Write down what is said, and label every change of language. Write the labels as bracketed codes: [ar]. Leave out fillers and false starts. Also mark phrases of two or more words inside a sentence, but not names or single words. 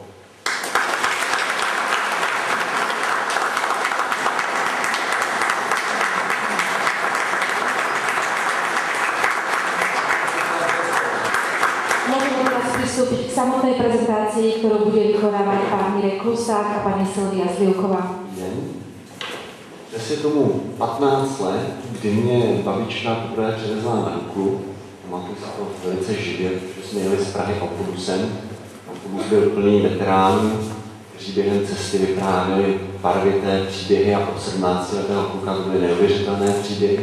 [sk] Pristúpiť k samotnej prezentácii, ktorú bude vykonávať pán Mirek Klusák a pani Silvia Zlivková. [cs] Dnes je tomu 15 let, kdy mě babička poprvé přivezla na Duklu. Pamatuju si to velice živě, protože jsme jeli z Prahy autobusem. Autobus byl plný veteránů, kteří během cesty vyprávěli barvité příběhy a od 17 letého kluka to byly neuvěřitelné příběhy.